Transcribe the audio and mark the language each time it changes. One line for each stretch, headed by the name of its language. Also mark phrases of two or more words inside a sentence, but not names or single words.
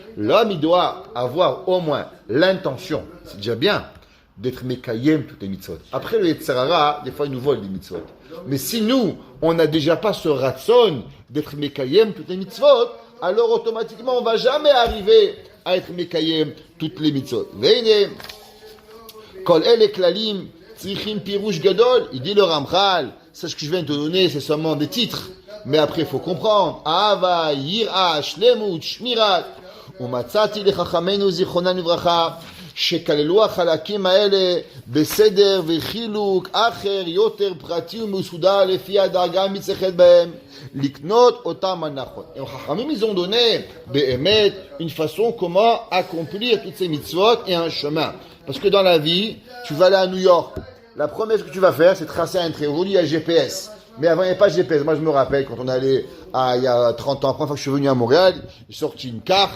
French: L'homme, il doit avoir au moins l'intention, c'est déjà bien, d'être Mekayem toutes les mitzvot. Après, le Yetzirara, des fois, il nous vole des mitzvot. Mais si nous, on n'a déjà pas ce ratson d'être Mekayem toutes les mitzvot, alors automatiquement, on ne va jamais arriver à être Mekayem toutes les mitzvot.
Hebrew: ואין כל הכללים צריכים פירוש גדול,
French: il dit le Ramchal, ce que je viens de te donner, c'est seulement des titres. Mais après, il faut comprendre.
Hebrew: אהבה, יראה, שלמות, שמירת. ומצאתי לחכמינו זיכרונם לברכה שכללו החלקים האלה בסדר וחילוק אחר יותר פרטי ומסודר לפי הדרגה המצטרכת בהם לקנות אותם הנכון.
French: Et les חכמים ils ont donné באמת une façon comment accomplir toutes ces mitzvot et un chemin. Parce que dans la vie, tu vas aller à New York. La première chose que tu vas faire, c'est tracer un trait. Aujourd'hui, il y a GPS. Mais avant, il n'y avait pas de GPS. Moi, je me rappelle, quand on allait il y a 30 ans, la première fois que je suis venu à Montréal, j'ai sorti une carte.